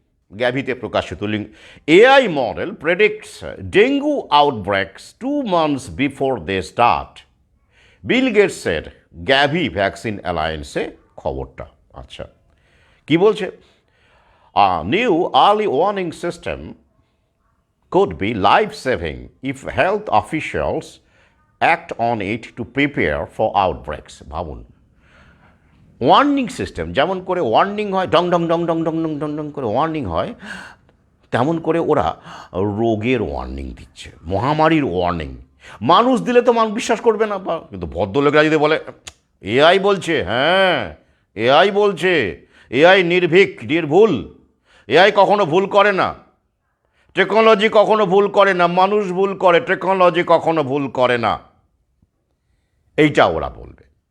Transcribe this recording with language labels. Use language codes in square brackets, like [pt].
[bn] গ্যাভিতে প্রকাশিত link. [en] AI model predicts dengue outbreaks 2 months before they start, [bn] bill গেটসের Gavi vaccine অ্যালায়েন্সে খবরটা। আচ্ছা, কি বলছে? [en] New early warning system could be life-saving if health officials act on it to prepare for outbreaks. [bn] ভাবুন, warning system, যেমন করে warning হয়, ডং ডং ডং ডং ডং ডং ডং ডং করে warning হয়, তেমন করে ওরা রোগের ওয়ার্নিং দিচ্ছে, মহামারীর ওয়ার্নিং। মানুষ দিলে তো মানুষ বিশ্বাস করবে না, কিন্তু ভদ্রলোকেরা যদি বলে এআই বলছে, হ্যাঁ এআই বলছে, এআই নির্ভীক, নির্ভুল, এআই কখনো ভুল করে না, টেকনোলজি কখনো ভুল করে না, মানুষ ভুল করে, টেকনোলজি কখনো ভুল করে না, এইটা ওরা বলবে।